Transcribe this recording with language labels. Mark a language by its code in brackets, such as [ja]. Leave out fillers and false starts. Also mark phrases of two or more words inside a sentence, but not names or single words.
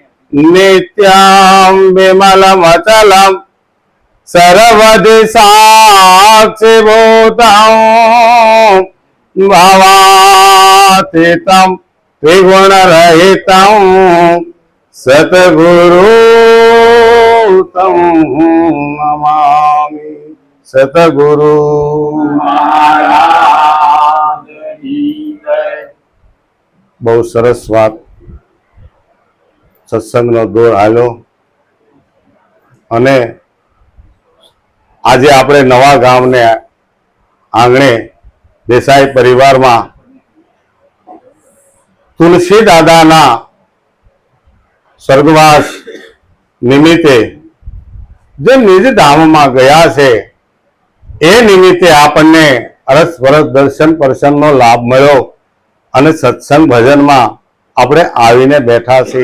[sa] नित्यं विमलमचलं सर्वधि साक्षिभूतं भवातीतं त्रिगुणरहितं सतगुरुं नमामि। [hi] सतगुरु बहु सरस बात [gu] सत्संगનો દોર હાલ્યો અને આજે આપણે નવા ગામને આંગણે દેસાઈ પરિવારમાં તુલસી દાદાના સ્વર્ગવાસ નિમિત્તે જે નિજ ધામમાં ગયા છે એ નિમિત્તે આપણને અરસપરસ દર્શન પરસનનો લાભ મળ્યો અને સત્સંગ ભજનમાં આપણે આવીને બેઠા છીએ।